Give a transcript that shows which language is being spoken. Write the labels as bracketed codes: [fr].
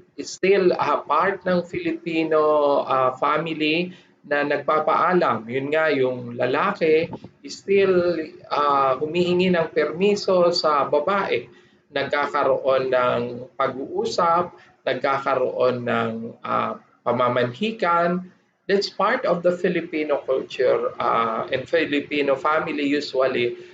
[en] It's still part ng Filipino family [tl] na nagpapaalam. Yun nga, yung lalaki [en] is still [tl] humihingi ng permiso sa babae nagkakaroon ng pag-uusap, nagkakaroon ng pamamanhikan. [en] That's part of the Filipino culture and Filipino family usually.